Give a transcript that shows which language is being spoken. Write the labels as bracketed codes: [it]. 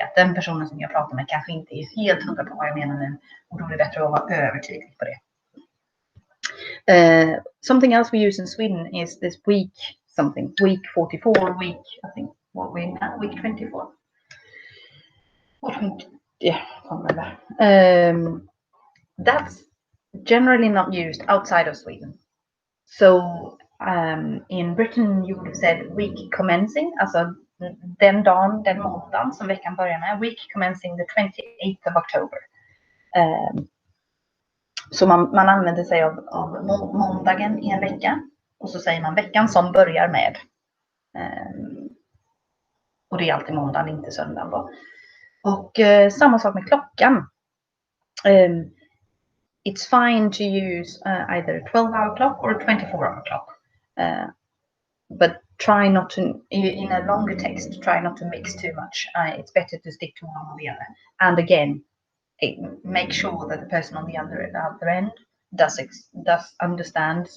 [sv] Att den personen som jag pratar med kanske inte är helt hundra på vad jag menar nu. Och då är det bättre att vara övertydlig på det. [en] Something else we use in Sweden is this week something. Week 44, week, I think, what we now, week 24. Yeah, I can't remember. That's generally not used outside of Sweden. So in Britain you would have said week commencing, [sv] alltså den måndagen som veckan börjar med, [en] week commencing the 28th of October. [sv] Så man använder sig av måndagen i en vecka och så säger man veckan som börjar med. Och det är alltid måndagen, inte söndagen då. Och samma sak med klockan. [en] It's fine to use either a 12-hour clock or a 24-hour clock. But try not to, in a longer text, try not to mix too much. It's better to stick to one or the other. And again, make sure that the person on the other end does understand.